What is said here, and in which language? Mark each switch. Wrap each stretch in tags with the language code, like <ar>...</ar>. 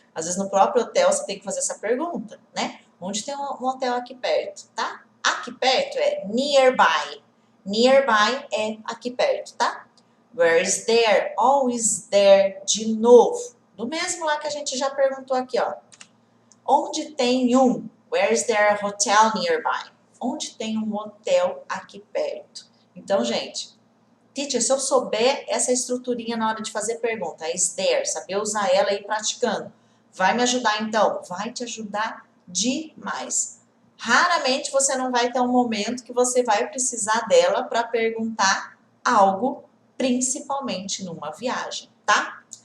<pt>Às vezes no próprio hotel você tem que fazer essa pergunta, né? Onde tem um hotel aqui perto, tá? Aqui perto é nearby. Nearby é aqui perto, tá? Where is there? Always there de novo. Do mesmo lá que a gente já perguntou aqui, ó. Onde tem um?</pt> <en>Where is there a hotel nearby?</en> <pt>Onde tem um hotel aqui perto? Então, gente, teacher, se eu souber essa estruturinha na hora de fazer pergunta, is there, saber usar ela e ir praticando, vai me ajudar então? Vai te ajudar demais. Raramente você não vai ter um momento que você vai precisar dela para perguntar algo, principalmente numa viagem, tá?</pt>